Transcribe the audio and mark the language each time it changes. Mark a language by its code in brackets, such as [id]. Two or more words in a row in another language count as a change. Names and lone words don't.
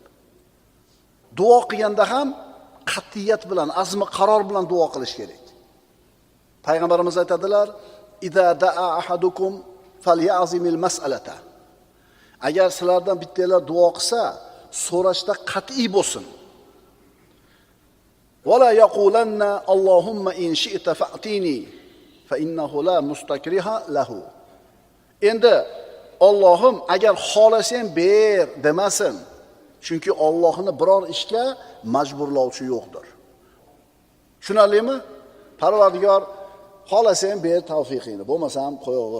[uz] Duo qilganda ham qat'iyat bilan, azmi qaror bilan duo qilish kerak. Payg'ambarimiz aytadilar: [ar] "إذا دعا أحدكم فليعزم المسألة." [uz] Agar sizlardan bittalar duo qilsa, so'rashda qat'iy bo'lsin. [ar] ولا يقولن اللهم إن شئت فأعطني فإنه لا مستكره له. [uz] Endi Allohim agar xohlasang ber demasin. Chunki Allohni biror ishga majburlovchi yo'qdir. Tushunarlimi? Parvardigor xohlasang ber tavfiqingni, bo'lmasa ham qo'yaver.